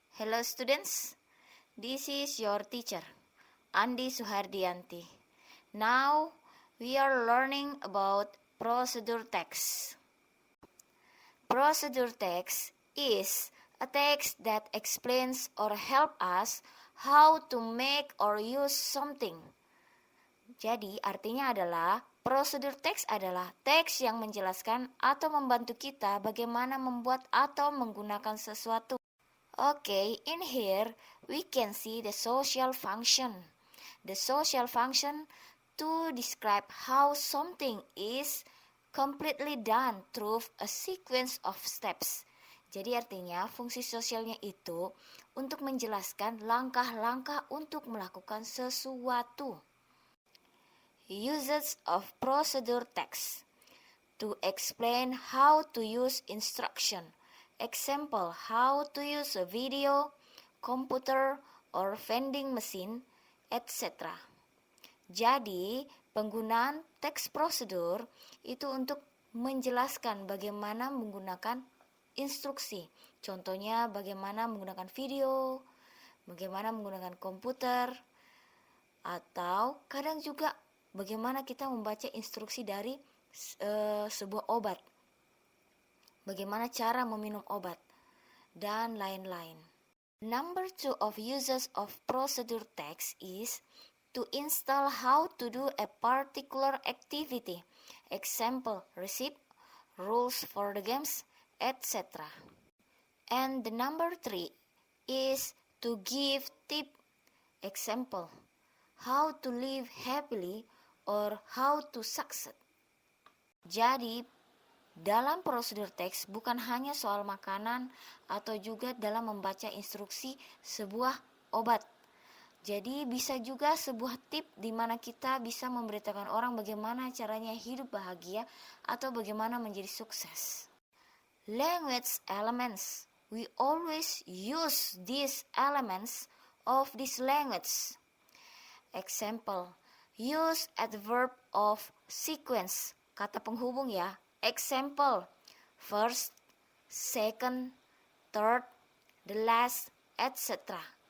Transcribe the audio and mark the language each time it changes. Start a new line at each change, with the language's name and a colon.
English: Hello students, this is your teacher, Andi Suhardianti. Now we are learning about procedure text. Procedure text is a text that explains or help us how to make or use something.
Indonesian: Jadi artinya adalah prosedur teks adalah teks yang menjelaskan atau membantu kita bagaimana membuat atau menggunakan sesuatu.
English: Okay, in here we can see the social function. The social function to describe how something is completely done through a sequence of steps.
Indonesian: Jadi artinya fungsi sosialnya itu untuk menjelaskan langkah-langkah untuk melakukan sesuatu.
English: Uses of procedure text to explain how to use instruction. Example, how to use a video, computer, or vending machine, etc.
Indonesian: Jadi, penggunaan teks prosedur itu untuk menjelaskan bagaimana menggunakan instruksi. Contohnya, bagaimana menggunakan video, bagaimana menggunakan komputer, atau kadang juga bagaimana kita membaca instruksi dari sebuah obat, bagaimana cara meminum obat, dan lain-lain.
English: Number 2 of uses of procedure text is to install how to do a particular activity. Example, receipt, rules for the games, etc. And the number 3 is to give tip. Example, how to live happily or how to succeed.
Indonesian: Jadi, dalam prosedur teks bukan hanya soal makanan atau juga dalam membaca instruksi sebuah obat. Jadi, bisa juga sebuah tip di mana kita bisa memberitakan orang bagaimana caranya hidup bahagia atau bagaimana menjadi sukses.
English: Language elements. We always use these elements of this language. Example, use adverb of sequence,
Indonesian: kata penghubung ya.
English: Example, first, second, third, the last, etc.